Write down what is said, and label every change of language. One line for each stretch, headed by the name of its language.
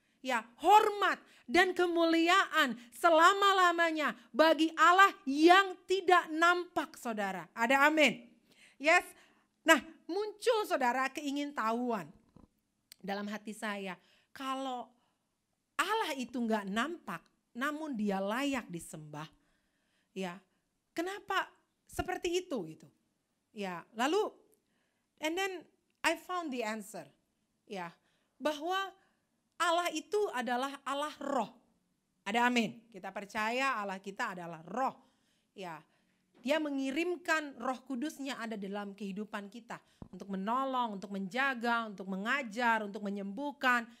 Indonesian: Ya, hormat dan kemuliaan selama-lamanya bagi Allah yang tidak nampak, saudara. Ada amin. Yes. Nah, muncul saudara keingintahuan dalam hati saya. Kalau Allah itu enggak nampak, namun dia layak disembah. Ya, kenapa seperti itu gitu? Ya, lalu
English: and then I found the answer.
Indonesian: Ya, bahwa Allah itu adalah Allah roh. Ada amin. Kita percaya Allah kita adalah roh. Ya, dia mengirimkan Roh Kudusnya ada dalam kehidupan kita. Untuk menolong, untuk menjaga, untuk mengajar, untuk menyembuhkan.